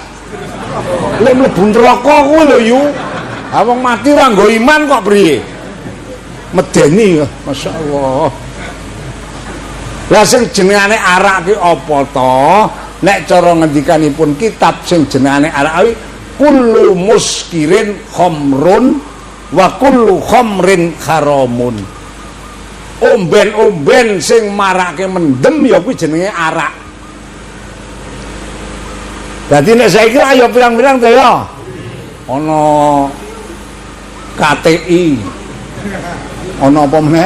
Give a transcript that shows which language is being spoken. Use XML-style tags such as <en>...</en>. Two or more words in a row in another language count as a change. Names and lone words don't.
<jv>Lek mlebu neraka kuwi lho yu. Ha wong mati ora nggo iman kok priye? Medeni masyaallah. Lah sing jenengane arak ki apa to? Nek cara ngendikanipun kitab sing jenengane arak kuwi</jv> <ar>كل مسكر خمر وكل خمر حرام.</ar> <jv>Omben-omben sing marake mendem ya kuwi jenenge arak. Dadi nek saiki ayo pirang-pirang to ya. Ana KTI. Ana apa meneh?</jv>